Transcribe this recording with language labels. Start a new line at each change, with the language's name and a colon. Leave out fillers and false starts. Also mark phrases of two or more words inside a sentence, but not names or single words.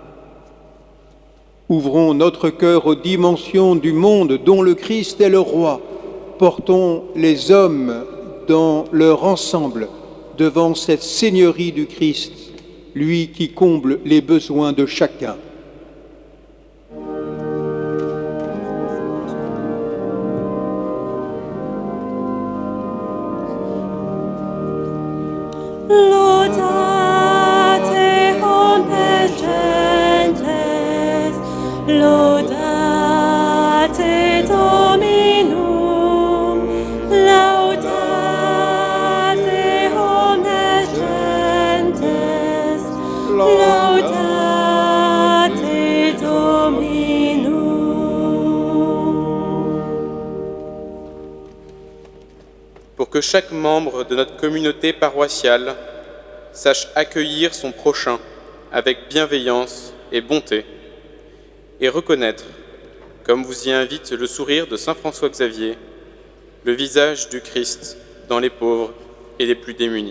French: Ouvrons notre cœur aux dimensions du monde dont le Christ est le roi. Portons les hommes dans leur ensemble devant cette seigneurie du Christ, lui qui comble les besoins de chacun.
Latin: Laudate omnes gentes, laudate Dominum, laudate omnes gentes, laudate Dominum.
French: Pour que chaque membre de notre communauté paroissiale sache accueillir son prochain avec bienveillance et bonté et reconnaître, comme vous y invite le sourire de saint François Xavier, le visage du Christ dans les pauvres et les plus démunis.